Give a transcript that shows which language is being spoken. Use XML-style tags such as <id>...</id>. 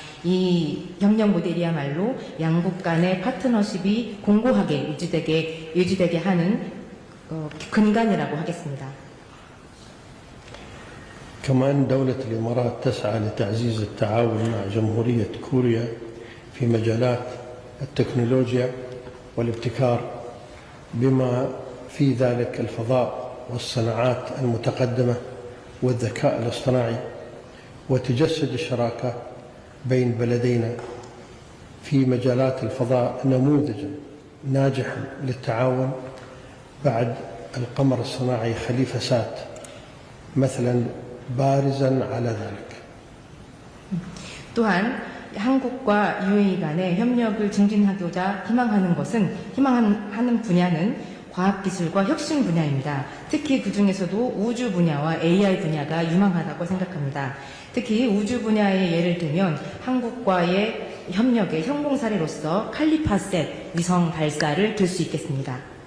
<ko>이 협력 모델이야말로 양국 간의 파트너십이 공고하게 유지되게 하는 근간이라고 하겠습니다.</ko> <ar>كمان دولة الإمارات تسعى لتعزيز التعاون مع جمهورية كوريا في مجالات التكنولوجيا والابتكار، بما في ذلك الفضاء والصناعات المتقدمة والذكاء الاصطناعي. وتجسد الشراكة بين بلدينا في مجالات الفضاء نموذجا ناجحا للتعاون بعد القمر الصناعي خليفة سات مثلا بارزا على ذلك.</ar> <ko>또한 한국과 UAE 간의 협력을 증진하고자 희망하는 분야는 과학기술과 혁신 분야입니다. 특히 그 중에서도 우주 분야와 AI 분야가 유망하다고 생각합니다. 특히 우주 분야의 예를 들면 한국과의 협력의 성공 사례로서 칼리파셋 위성 발사를 들 수 있겠습니다.</ko>